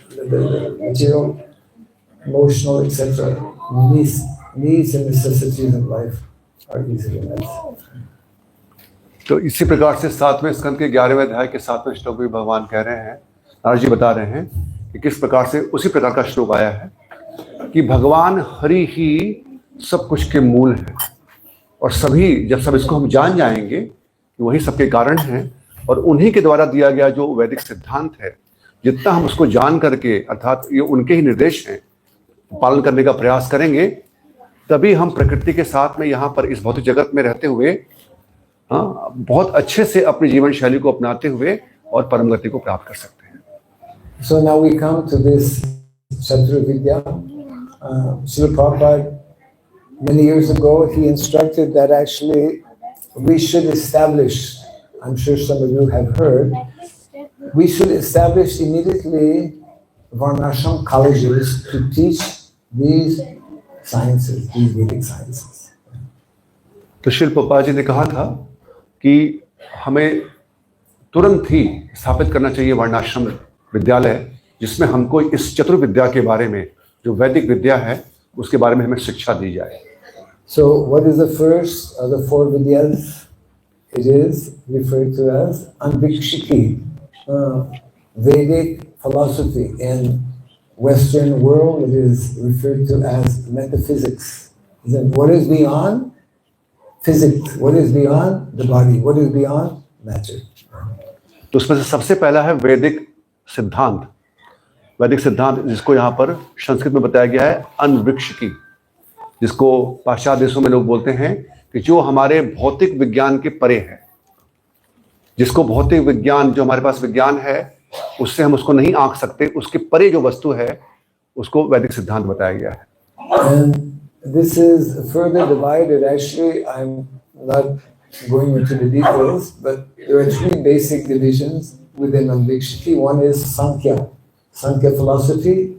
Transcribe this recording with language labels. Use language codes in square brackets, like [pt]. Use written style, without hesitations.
[en] The material, emotional, etc. needs and necessities of life are easily met. [hi] तो इसी प्रकार से 7वें स्कंद के 11वें अध्याय के 7वें श्लोक में भगवान कह रहे हैं, नारद जी बता रहे हैं कि किस प्रकार से उसी प्रकार का श्लोक आया है कि भगवान हरि ही सब कुछ के मूल है, और सभी जब सब इसको हम जान जाएंगे कि वही सबके कारण हैं, और उन्हीं के द्वारा दिया गया जो वैदिक सिद्धांत है, जितना हम उसको जान करके अर्थात ये उनके ही निर्देश हैं पालन करने का प्रयास करेंगे, तभी हम प्रकृति के साथ में यहाँ पर इस भौतिक जगत में रहते हुए बहुत अच्छे से अपनी जीवन शैली को अपनाते हुए और परम गति को प्राप्त कर सकते हैं। [en] So now we come to this Chatur Vidya. Srila Prabhupada, many years ago, he instructed that actually we should establish, I'm sure some of you have heard, we should establish immediately Varnashram colleges to teach these sciences, these Vedic sciences. [hi] तो शिल प्रभुपाद जी ने कहा था कि हमें तुरंत ही स्थापित करना चाहिए वर्णाश्रम विद्यालय, जिसमें हमको इस चतुर्विद्या के बारे में, जो वैदिक विद्या है, उसके बारे में हमें शिक्षा दी जाए। [en] So what is the first of the 4 vidyas? It is referred to as Anvikshiki, Vedic philosophy. In Western world, it is referred to as metaphysics. Then what is beyond physics? What is beyond the body? What is beyond matter? [hi] तो उसमें से सबसे पहला है वैदिक सिद्धांत। वैदिक सिद्धांत जिसको यहाँ पर संस्कृत में बताया गया है अनविक्षिकी, जिसको पाश्चात्य देशों में लोग बोलते हैं कि जो हमारे भौतिक विज्ञान के परे है, जिसको भौतिक विज्ञान, जो हमारे पास विज्ञान है उससे हम उसको नहीं आंक सकते, उसके परे जो वस्तु है उसको वैदिक सिद्धांत बताया गया है। [en] And this is further divided. Actually, I'm not going into the details, but there are 3 basic divisions within Anvikshiki. One is Sankhya, Sankhya philosophy.